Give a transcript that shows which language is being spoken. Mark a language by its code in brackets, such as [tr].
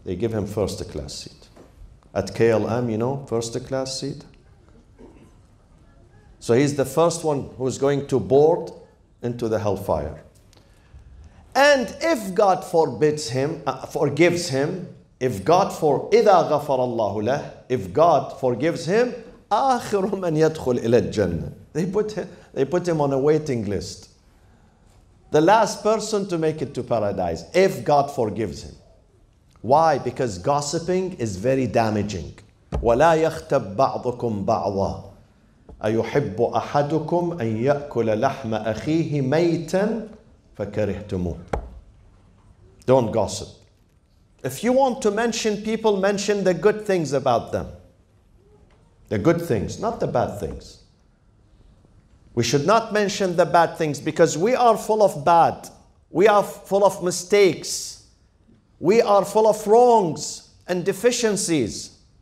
[en] They give him first-class seat. At KLM, you know, first-class seat. So he's the first one who's going to board into the hellfire. And if God forgives him, if God [ar] إذا غفر الله له, [en] if God forgives him, [ar] آخر من يدخل إلى الجنة. [en] They put him on a waiting list. The last person to make it to paradise, if God forgives him. Why? Because gossiping is very damaging. [ar] ولا يغتب بعضكم بعضا أيحب أحدكم أن يأكل لحم أخيه ميتا فكرهتموه. [en] Don't gossip. If you want to mention people, mention the good things about them. The good things, not the bad things. We should not mention the bad things because we are full of bad. We are full of mistakes. We are full of wrongs and deficiencies.